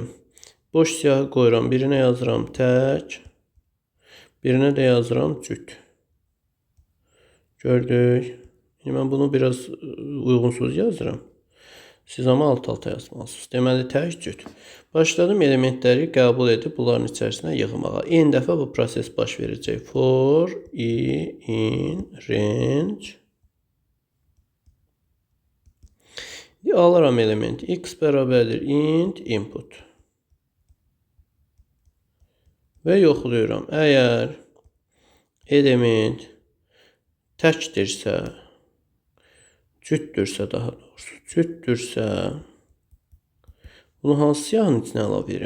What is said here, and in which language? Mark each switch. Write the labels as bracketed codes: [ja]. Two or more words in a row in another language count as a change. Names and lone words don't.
[az] Boş siyahı qoyuram, birinə yazıram tək, birinə də yazıram cüt. Gördük. Mən bunu biraz uyğunsuz yazıram. Siz amma alt-alta yazmalısınız. Deməli, tək cüt. Başladım elementləri qəbul edib bunların içərisinə yığmağa. N dəfə bu proses baş verəcək. [en] For in range. [az] Alıram elementi. X bərabərdir [en] int input. [az] Və yoxlayıram. Əgər element təkdirsə, cütdürsə daha doğrusu, cütdürsə, bunu hansı siyahının içinə əlavə edirəm?